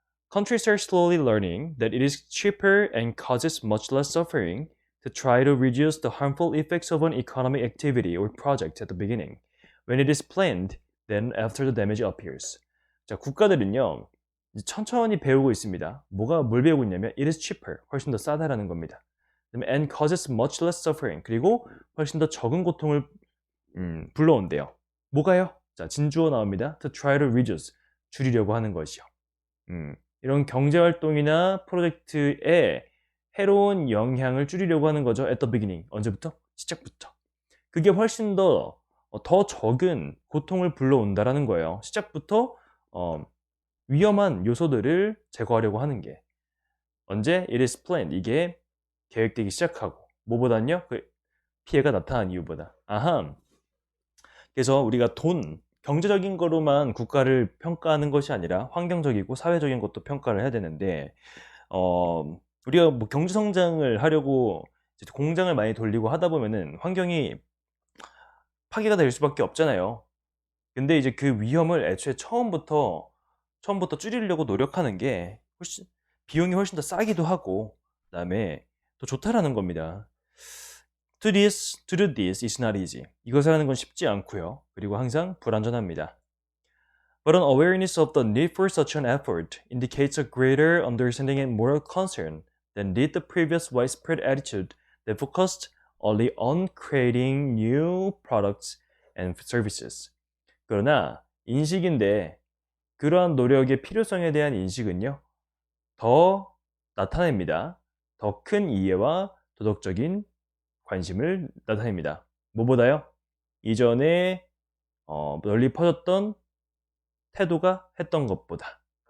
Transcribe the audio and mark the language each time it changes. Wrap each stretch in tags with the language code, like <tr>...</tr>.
<en>Countries are slowly learning that it is cheaper and causes much less suffering to try to reduce the harmful effects of an economic activity or project at the beginning, when it is planned, then after the damage appears.</en> <ko>자, 국가들은요, 천천히 배우고 있습니다. 뭘 배우고 있냐면</ko> <en>it is cheaper,</en> <ko>훨씬 더 싸다라는 겁니다.</ko> <en>and causes much less suffering,</en> <ko>그리고 훨씬 더 적은 고통을 불러온대요. 뭐가요? 자, 진주어 나옵니다.</ko> <en>To try to reduce,</en> <ko>줄이려고 하는 것이요. 이런 경제활동이나 프로젝트에 해로운 영향을 줄이려고 하는 거죠.</ko> <en>At the beginning,</en> <ko>언제부터? 시작부터. 그게 훨씬 더 적은 고통을 불러온다라는 거예요. 시작부터 위험한 요소들을 제거하려고 하는 게 언제?</ko> <en>It is planned.</en> <ko>이게 계획되기 시작하고 뭐보단요? 그 피해가 나타난 이유보다. 그래서 우리가 경제적인 거로만 국가를 평가하는 것이 아니라 환경적이고 사회적인 것도 평가를 해야 되는데 우리가 뭐 경제 성장을 하려고 공장을 많이 돌리고 하다 보면은 환경이 파괴가 될 수밖에 없잖아요. 근데 이제 그 위험을 애초에 처음부터 줄이려고 노력하는 게 비용이 훨씬 더 싸기도 하고 그다음에 더 좋다라는 겁니다.</ko> <en>To do this is not easy.</en> <ko>이것을 하는 건 쉽지 않고요. 그리고 항상 불안전합니다.</ko> <en>But an awareness of the need for such an effort indicates a greater understanding and moral concern than did the previous widespread attitude that focused only on creating new products and services.</en> <ko>그러나 인식인데 그러한 노력의 필요성에 대한 인식은요, 더 나타냅니다. 더 큰 이해와 도덕적인 관심을 나타냅니다. 뭐보다요? 이전에 널리 퍼졌던 태도가 했던 것보다.</ko>